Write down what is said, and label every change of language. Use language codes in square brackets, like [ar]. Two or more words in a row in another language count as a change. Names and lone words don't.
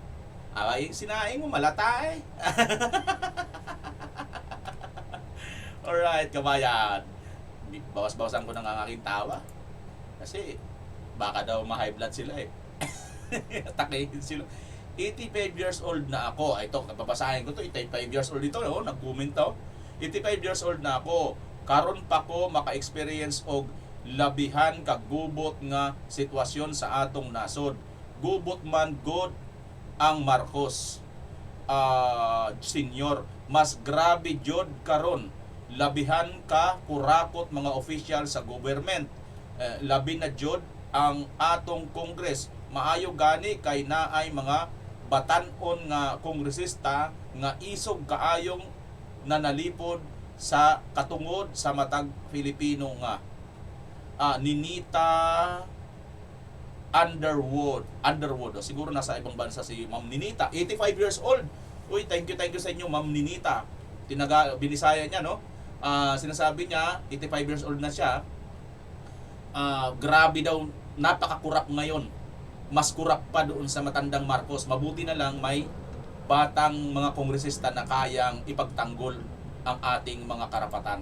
[tl] Ay, sinaing mo malata Alright, kabayan. Bawas-bawasan ko ng aking tawa. Kasi baka daw ma-high blood sila Atakehin sila. 85 [en] years old [tl] na ako. Ito, babasahin ko to. [en] 85 years old [tl] ito, nag-comment to. [en] 85 years old [tl] na ako. [ceb] Karon pa ko maka-experience og labihan kagubot nga sitwasyon sa atong nasod. Gubot man god ang Marcos senior. Mas grabe jud karon. Labihan ka kurakot mga official sa government. Labi na jud ang atong Congress. Maayo gani kay naay mga batan-on nga kongresista nga isog kaayong nanalipod sa katungod sa matag Filipino nga. Ninita Underwood. [tl] Siguro nasa ibang bansa si Ma'am Ninita. [en] 85 years old. Uy, thank you [ceb] sa inyo, Ma'am Ninita. [tl] Binisaya niya, no? Sinasabi niya, [en] 85 years old [tl] na siya. Grabe daw, napakakurap ngayon. Mas kurap pa doon sa matandang Marcos. Mabuti na lang may batang mga kongresista na kayang ipagtanggol ang ating mga karapatan.